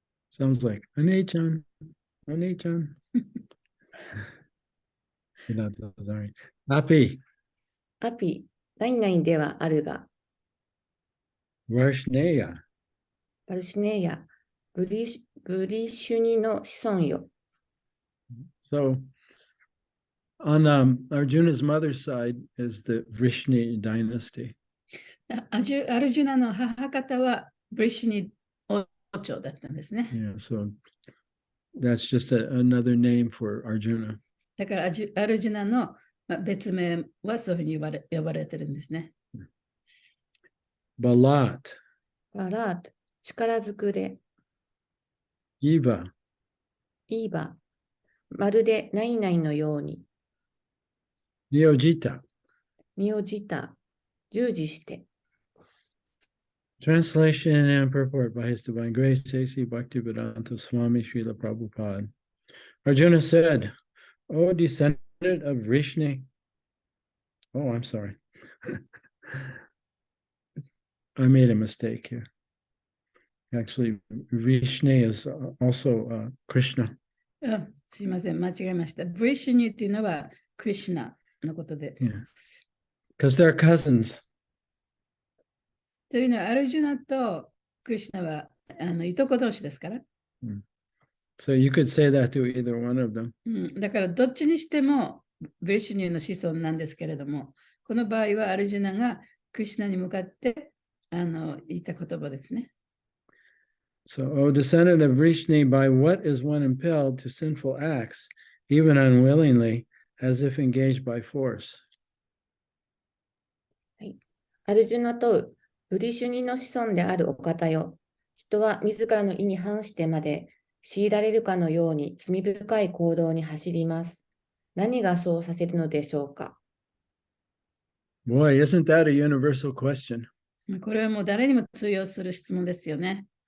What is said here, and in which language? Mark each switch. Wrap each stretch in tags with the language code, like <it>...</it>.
<en>Sounds like,</en> <sa>アニチャン、アニチャン。</sa> <en>Sorry. アピ、</en> <ja>アピ、何々ではあるが、ワシネヤ、バルシネヤ、ブリシュニの子孫よ。</ja> <en>So, on Arjuna's mother's side is the Vrishni dynasty.</en> <ja>アルジュナの母方はブリシュニ王朝だったんですね。</ja> <en>Yeah, so that's just another name for Arjuna.</en> <ja>だからアルジュナの別名はそういうふうに呼ばれてるんですね。</ja> <sa>Balat,</sa> <ja>バラート、力ずくで、</ja> <sa>Eva,</sa> <ja>イーバ、まるで何々のように、</ja> <sa>Niyojita.</sa> <ja>身をじた、従事して。</ja> <en>Translation and purport by His Divine Grace, A.C. Bhaktivedanta Swami Srila Prabhupada. Arjuna said, O descendant of Vrishni. Oh, I'm sorry. I made a mistake here. Actually, Vrishni is also Krishna.</en> <ja>すいません、間違えました。ブリシュニっていうのはクリシュナのことで。</ja> <en>Yeah. Because they're cousins.</en> <ja>というのは、アルジュナとクリシュナはいとこ同士ですから。</ja> <en>So you could say that to either one of them.</en> <ja>だから、どっちにしてもブリシュニの子孫なんですけれども、この場合はアルジュナがクリシュナに向かって言った言葉ですね。</ja> <en>So, O descendant of Vrishni, by what is one impelled to sinful acts, even unwillingly, as if engaged by force?</en> <ja>アルジュナとブリシュニの子孫であるお方よ。人は自らの意に反してまで強いられるかのように罪深い行動に走ります。何がそうさせるのでしょうか。</ja> <en>Boy, isn't that a universal question?</en> <ja>これはもう誰にも通用する質問ですよね。</ja>